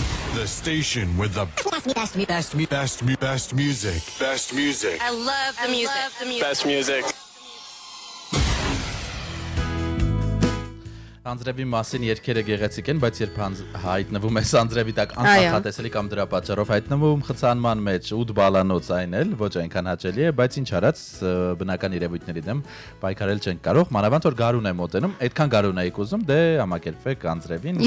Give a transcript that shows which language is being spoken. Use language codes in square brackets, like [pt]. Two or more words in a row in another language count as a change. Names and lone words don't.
[en] The station with the best music. Best music. I love the music. Best music. [hy] Անձրևի մասին երգերը գեղեցիկ են, բայց երբ հայտնվում է Անձրևի տակ աննախատեսելի կամ դրա պատճառով հայտնվում խցանման մեջ 8 բալանոց այն էլ ոչ այնքան հաճելի է, բայց ինչ արած բնական երևույթների դեմ պայքարել չենք կարող, մանավանդ որ գարուն է մոտենում, այդքան գարուն եք ուզում, դե համակերպվեք Անձրևին։